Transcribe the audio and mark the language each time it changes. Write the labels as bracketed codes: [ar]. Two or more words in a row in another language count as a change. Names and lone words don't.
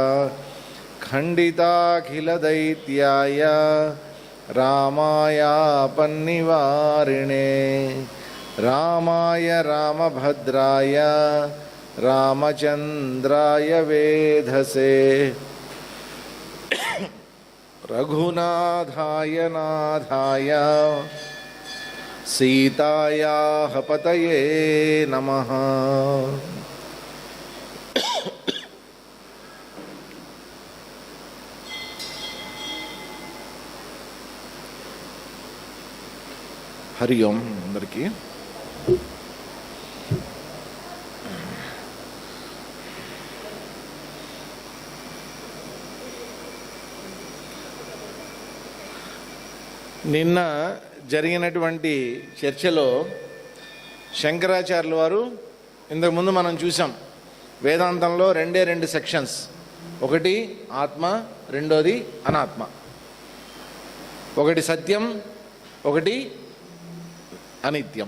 [sa] खण्डिताखिलदैत्याय रामायापन्निवारिणे रामाय रामभद्राय रामचन्द्राय वेधसे रघुनाथाय नाथाय सीतायाः पतये नमः। हरि ओम [te] अंदरिकी నిన్న జరిగినటువంటి చర్చలో శంకరాచార్యుల వారు ఇంతకుముందు మనం చూసాం వేదాంతంలో రెండు సెక్షన్స్, ఒకటి ఆత్మ, రెండోది అనాత్మ, ఒకటి సత్యం, ఒకటి అనిత్యం.